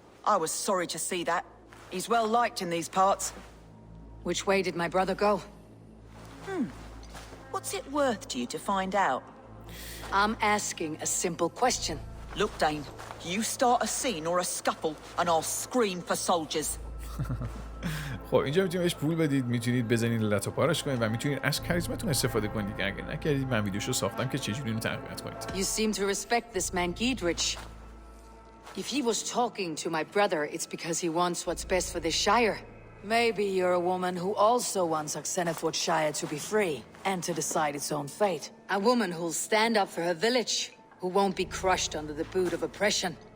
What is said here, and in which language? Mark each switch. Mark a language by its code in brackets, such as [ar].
[en] I was sorry to see that. He's well liked in these parts. Which way did my brother go? What's it worth to you to find out? I'm asking a simple question. Look, Dane, you start a scene or a scuffle, and I'll scream for soldiers. [fa] خب اینجا میتونید بهش پول بدید، میتونید بزنید لط و پارش کنید و میتونید از کاریزماتون استفاده کنید. اگه نکردید من ویدیوشو ساختم که چجوری اینو تقویت کنید. [en] You seem to respect this man Giedrich. If he was talking to my brother, it's because he wants what's best for the Shire. Maybe you're a woman who also wants Oxenfordshire to be free and to decide its own fate. A woman who'll stand up for her village, who won't be crushed under the boot of oppression.